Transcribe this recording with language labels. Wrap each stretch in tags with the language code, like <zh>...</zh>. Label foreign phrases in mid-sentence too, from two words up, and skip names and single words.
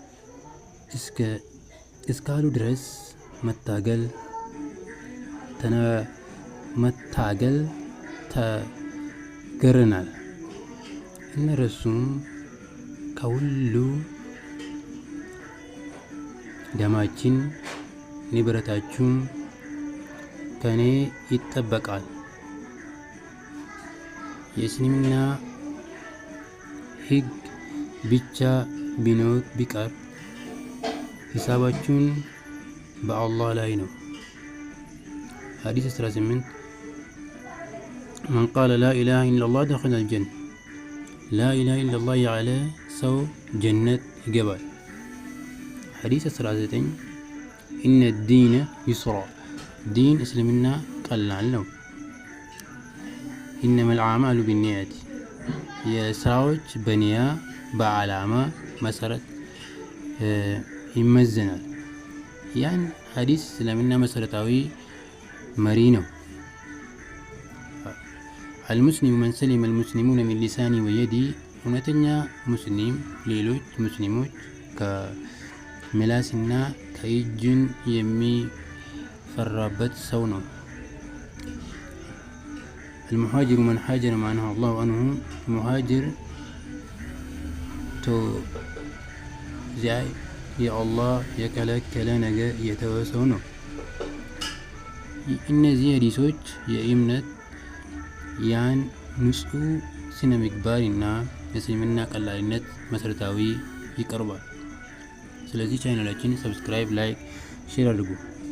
<am>እስካሉ ድረስ መታገል ተገረናል። እነርሱም ከሁሉ ደማችን ንብረታችሁም ከኔ ይጠበቃል። የእስልምና ሕግ ብቻ ቢቀር ሂሳባችሁን በአላህ ላይ ነው። ሐዲስ 18</am> <ar>من قال لا إله إلا الله دخل الجنة لا إله إلا الله</ar> <am>ያለ ሰው ጀነት ይገባል። ሐዲስ 19</am> <ar>إن الدين يسرى</ar> <am>ዲን እስልምና ቀላል ነው።</am> <ar>إنما الأعمال بالنيات</ar> <am>የስራዎች በኒያ በዓላማ መሰረት ይመዘናል። ያን ሐዲስ እስልምና መሰረታዊ መሪ ነው።</am> <ar>المسلم من سلم المسلمون من لسانه ويده</ar> <am>እውነተኛ ሙስሊም ሌሎች ሙስሊሞች ከምላስና ከእጅን የሚፈራበት ሰው ነው።</am> <ar>المهاجر من هاجر ما نهى الله عنه مهاجر تو زي</ar> <am>የአላህ የከለከለ ነገር የተወሰው ነው። እነዚህ ሐዲሶች የእምነት ያን ንጹህ ስነ ምግባርና የእስልምና ቀላልነት መሰረታዊ ይቀርባል። ስለዚህ ቻናላችን ሰብስክራይብ፣ ላይክ፣ ሼር አድርጉ።</am>